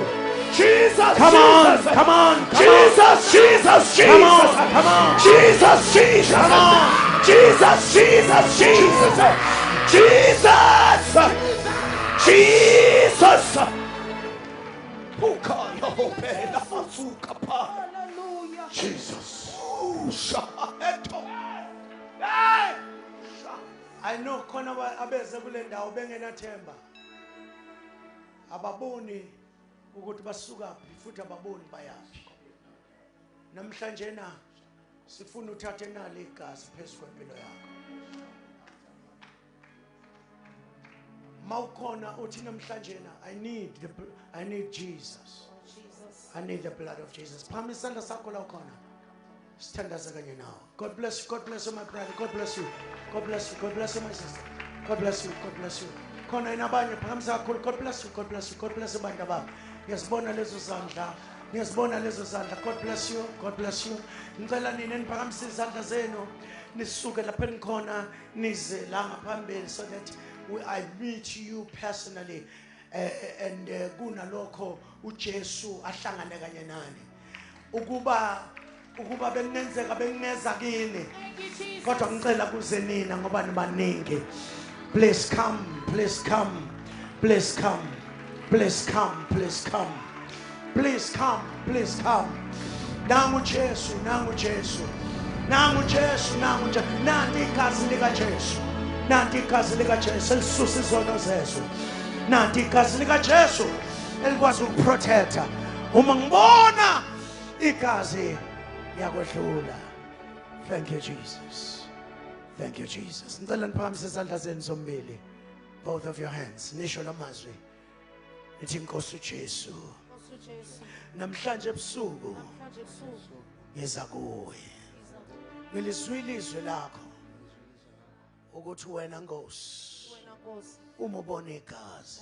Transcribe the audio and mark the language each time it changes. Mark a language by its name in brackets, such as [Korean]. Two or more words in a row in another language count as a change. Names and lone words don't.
[English] Jesus, come on, come on, Jesus, Jesus, Jesus, come on, Jesus, Jesus, come on, Jesus, Jesus, Jesus, Jesus, Jesus. Jesus. I know [Zulu] khona abeze kule ndawo bengenathemba ababoni ukuthi basuka futhi ababoni bayaphi namhlanje na sifuna uthathe nali igazi phezulu kwempilo yakho mawukhona uthi namhlanje na [English] I need Jesus. I need the blood of Jesus. [Zulu] Phama isandla sakho la ukhona sithandaza kanye nawe. [English] God bless you. God bless you, my brother. God bless you. God bless you. God bless you, my sister. God bless you. God bless you. [Zulu] Khona inabanye phambi kakhulu. [English] God bless you. God bless you. God bless [Zulu] abantu abami. Ngiyasibona lezo zandla. Ngiyasibona lezo zandla. [English] God bless you. God bless you. [Zulu] Ngicela nini niphakamise izandla zenu nisuke lapha nikhona nize la ngaphambili [English] so that I meet you personally [Zulu] and kunalokho uJesu ahlangane kanye nani ukuba ukuba bekunenzeka bekuneza kini [English] Thank you, Jesus. [Zulu] kodwa ngicela kuze nina ngoba nibaningi. [English] Please come, please come, please come, please come, please come, please come, please come. [Zulu] Nangu Jesu, nangu Jesu, nangu Jesu, nangu Jesu. Nanti igazi lika Jesu, nanti igazi lika Jesu elisusa izono zethu, nanti igazi lika Jesu elikwazi ukuprotecta. Uma ngibona igazi yakwedlula. [English] Thank you, Jesus. Thank you, Jesus. [Zulu] Ngicela niphakamise izandla zenu zombili. [English] Both of your hands. [Zulu] Nisho lamazwi. Nithi Nkosi uJesu, Nkosi uJesu, namhlanje ebusuku namhlanje ebusuku ngiza kuwe. Ngilizwile izwi lakho ukuthi wena Nkosi wena Nkosi uma ubona igazi